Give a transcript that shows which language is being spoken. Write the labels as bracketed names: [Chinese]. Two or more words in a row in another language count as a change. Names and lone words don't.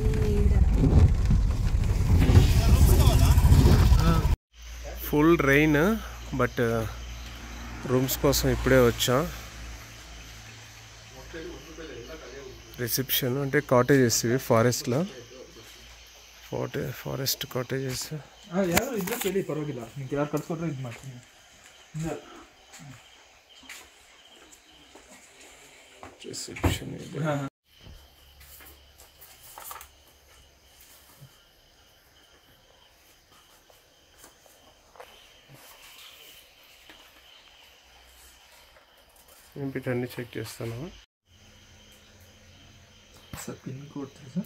[English] full rain, [Telugu] బట్ రూమ్స్ కోసం ఇప్పుడే వచ్చాం. రిసెప్షన్ అంటే కాటేజెస్ ఇవి ఫారెస్ట్లో. [English] forest cottages [Kannada] ಯಾರು ಇದ್ರೆ ಕೇಳಿ ಪರವಾಗಿಲ್ಲ, ನಿಮ್ಗೆ ಯಾರು ಕಳ್ಸ್ಕೊಟ್ರೆ ಇದು ಮಾಡ್ತೀನಿ. ರಿಸೆಪ್ಷನ್ ಇದೆ. [Telugu] అన్ని చెక్ చేస్తాను. [English] sir pin code sir